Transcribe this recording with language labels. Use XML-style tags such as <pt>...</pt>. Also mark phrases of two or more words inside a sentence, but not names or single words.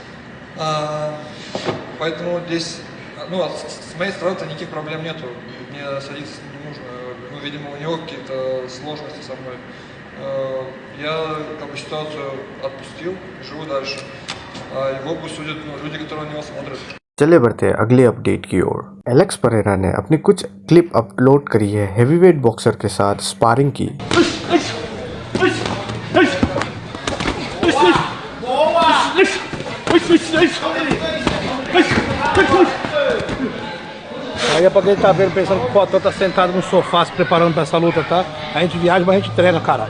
<ru>Поэтому здесь, с моей стороны никаких проблем нету. Мне садиться не нужно. Видимо, у него какие-то сложности со мной. Я ситуацию отпустил, живу дальше. Его пусть судят люди, которые на него смотрят.</ru> <hi>चले बढ़ते अगले अपडेट की ओर। एलेक्स परेरा ने अपनी कुछ</hi> <en>clip upload</en> <hi>करी है</hi> <en>heavyweight boxer</en> <hi>के साथ स्पारिंग की।</hi> <pt>Aí é pra quem tá vendo, pensando que o Potão tá sentado no sofá se preparando pra essa luta, tá? A gente viaja, mas a gente treina, caralho.</pt>